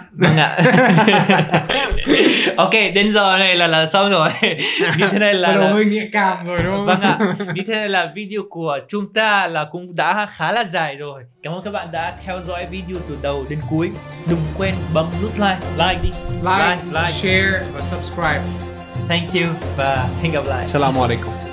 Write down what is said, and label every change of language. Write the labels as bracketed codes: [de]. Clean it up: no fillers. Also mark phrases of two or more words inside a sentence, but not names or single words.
[vi] Vâng ạ. Ok, đến giờ này là xong rồi. Như thế này là hơi nhạy cảm rồi đúng không? Vâng ạ. Như thế này là video của chúng ta là cũng đã khá là dài rồi. Cảm ơn các bạn đã theo dõi video từ đầu đến cuối. Đừng quên bấm nút like đi. [en] Like, share và subscribe. Thank you [vi] và hẹn gặp lại. [ar] Assalamu alaikum.